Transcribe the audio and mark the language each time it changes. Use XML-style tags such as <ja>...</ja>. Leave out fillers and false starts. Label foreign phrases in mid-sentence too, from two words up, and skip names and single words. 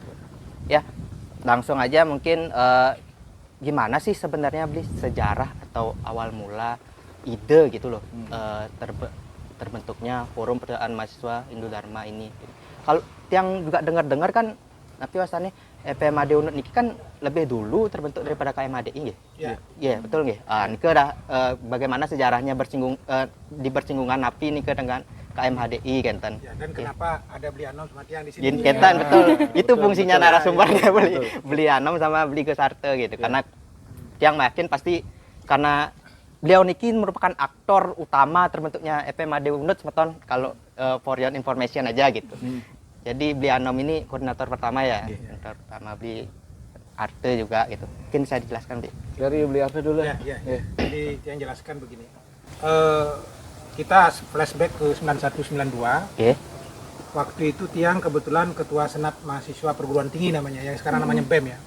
<id>Ya, langsung aja mungkin gimana sih sebenarnya Bli sejarah atau awal mula ide gitu loh terbentuknya forum perdaan mahasiswa Indodharma ini. Kalau yang juga dengar-dengar kan tapi wasannya FMAD Unut niki kan lebih dulu terbentuk daripada KMHDI nggih. Iya, betul nggih. Niki dah bagaimana sejarahnya di bersinggungan napi niki dengan KMHDI kenten. Ya, dan kenapa ada Beli Anom sama Tiang di sini? Kenten betul. Itu fungsinya narasumbernya Beli Anom sama Beli Gus Arte gitu. Karena Tiang yakin pasti karena beliau niki merupakan aktor utama terbentuknya FMAD Unut Semeton kalau</id> <en>for your information</en> <id>aja gitu. Jadi Beli Anom ini koordinator pertama ya, koordinator pertama Beli Arte juga gitu. Mungkin saya dijelaskan Bli. Dari Beli Arte dulu. Ya. Jadi yang jelaskan begini. Kita flashback ke 9192. Waktu itu Tiang kebetulan ketua senat mahasiswa perguruan tinggi namanya, yang sekarang namanya BEM ya.</id>